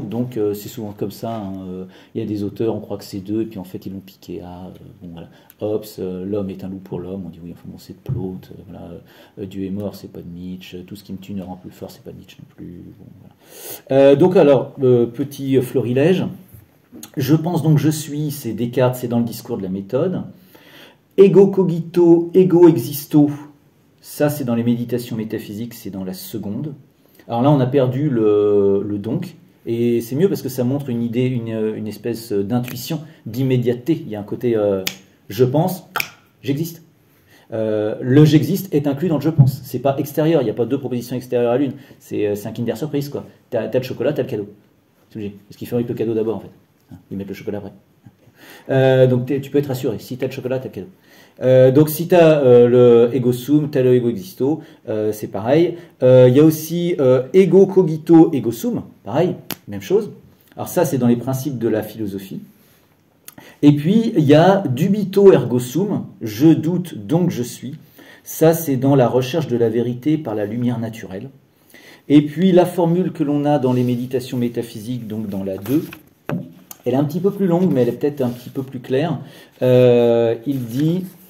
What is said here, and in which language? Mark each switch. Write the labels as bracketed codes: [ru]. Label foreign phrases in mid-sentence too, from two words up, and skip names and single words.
[fr] Donc c'est souvent comme ça. Hein, il y a des auteurs, on croit que c'est 2, et puis en fait ils l'ont piqué à bon, voilà. Hobbes, l'homme est un loup pour l'homme. On dit oui, enfin bon, c'est de Plaute. Voilà, Dieu est mort, c'est pas de Nietzsche. Tout ce qui me tue ne rend plus fort, c'est pas de Nietzsche non plus. Bon, voilà. Donc alors, petit florilège. Je pense donc je suis, c'est Descartes, c'est dans le discours de la méthode. [la] Ego cogito, ego existo. [fr] Ça, c'est dans les méditations métaphysiques, c'est dans la seconde. Alors là, on a perdu le donc, et c'est mieux parce que ça montre une idée, une espèce d'intuition, d'immédiateté. Il y a un côté je pense, j'existe. Le j'existe est inclus dans le je pense. C'est pas extérieur, il n'y a pas 2 propositions extérieures à l'une. C'est un Kinder Surprise, quoi. T'as le chocolat, t'as le cadeau. C'est obligé. Parce qu'ils fabriquent le cadeau d'abord, en fait. Ils mettent le chocolat après. Donc tu peux être rassuré. Si t'as le chocolat, t'as le cadeau. Donc si tu as le [la] ego sum, [fr] tu as le [la] ego existo, [fr] c'est pareil. Il y a aussi [la] ego cogito, ego sum, [fr] pareil, même chose. Alors ça, c'est dans les principes de la philosophie. Et puis, il y a [la] dubito ergo sum, [fr] je doute donc je suis. Ça, c'est dans la recherche de la vérité par la lumière naturelle. Et puis, la formule que l'on a dans les méditations métaphysiques, donc dans la 2, elle est un petit peu plus longue, mais elle est peut-être un petit peu plus claire. Il dit...